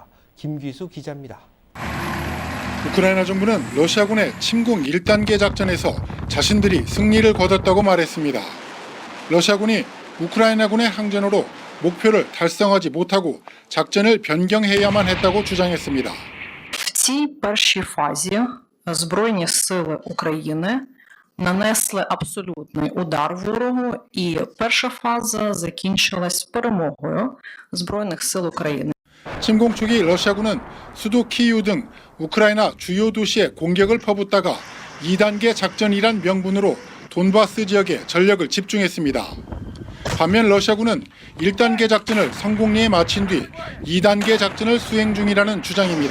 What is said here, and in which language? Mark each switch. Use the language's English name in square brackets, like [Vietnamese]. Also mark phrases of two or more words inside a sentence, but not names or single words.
[Korean] 김귀수 기자입니다. 우크라이나 정부는 러시아군의 침공 1단계 작전에서 자신들이 승리를 거뒀다고 말했습니다. 러시아군이 우크라이나군의 항전으로 목표를 달성하지 못하고 작전을 변경해야만 했다고 주장했습니다. [Ukrainian] В цій першій фазі Збройні сили України нанесли абсолютний удар ворогу, і перша фаза закінчилась перемогою Збройних сил України. [Korean] 침공 초기 러시아군은 수도 키이우 등 우크라이나 주요 도시에 공격을 퍼붓다가 2단계 작전이란 명분으로 돈바스 지역에 전력을 집중했습니다. 반면 러시아군은 1단계 작전을 성공리에 마친 뒤 2단계 작전을 수행 중이라는 주장입니다.